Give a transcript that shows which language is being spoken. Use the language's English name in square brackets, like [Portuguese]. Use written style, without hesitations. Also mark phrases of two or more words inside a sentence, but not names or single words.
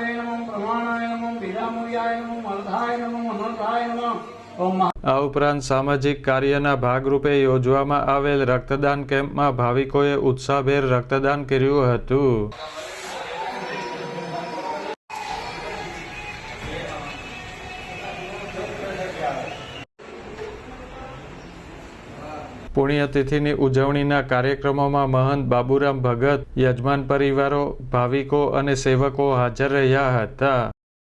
[Sanskrit] नमः प्रमाणाय नमः विरामुर्याय नमः अर्धाय नमः अनर्थाय नमः। [Gujarati] આ ઉપરાંત સામાજિક કાર્યના ભાગરૂપે યોજવામાં આવેલ રક્તદાન કેમ્પમાં ભાવિકોએ ઉત્સાહભેર રક્તદાન કર્યું હતું। પુણ્યતિથિની ઉજવણીના કાર્યક્રમોમાં મહંત બાબુરામ ભગત, યજમાન પરિવારો, ભાવિકો અને સેવકો હાજર રહ્યા હતા।